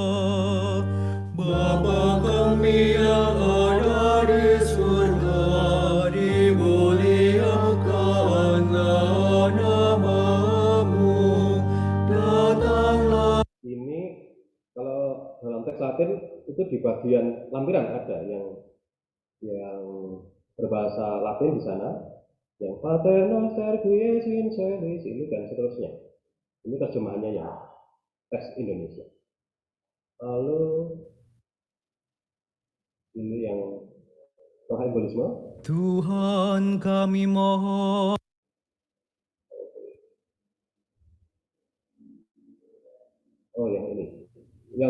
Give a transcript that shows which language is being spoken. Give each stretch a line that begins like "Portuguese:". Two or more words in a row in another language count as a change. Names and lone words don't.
Indonesian: Bapa kami yang ada di surga, dimuliakanlah namamu, datanglah. Ini kalau dalam teks Latin itu di bagian lampiran ada yang berbahasa Latin di sana, yang
Latin: Pater Noster qui es in celis
Indonesian: ini dan seterusnya. Ini terjemahannya yang teks Indonesia. Lalu ini yang simbolisme. Tuhan kami mohon. Oh, yang ini. Yang